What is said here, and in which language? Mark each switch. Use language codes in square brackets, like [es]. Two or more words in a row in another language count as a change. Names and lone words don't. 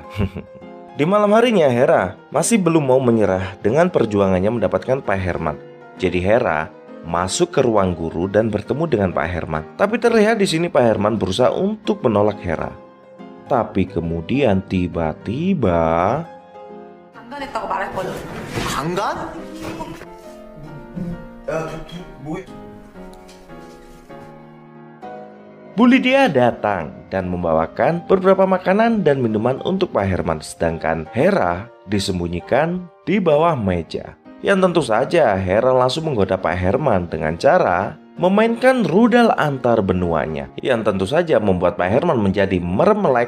[id] Di malam harinya, Hera masih belum mau menyerah dengan perjuangannya mendapatkan Pak Herman. Jadi Hera masuk ke ruang guru dan bertemu dengan Pak Herman. Tapi terlihat di sini Pak Herman berusaha untuk menolak Hera. Tapi kemudian tiba-tiba [ko] 강간했다고 말했거든. 강간? [id] Bu Lydia datang dan membawakan beberapa makanan dan minuman untuk Pak Herman. Sedangkan Hera disembunyikan di bawah meja. Yang tentu saja Hera langsung menggoda Pak Herman dengan cara memainkan rudal antar benuanya, yang tentu saja membuat Pak Herman menjadi meremelek.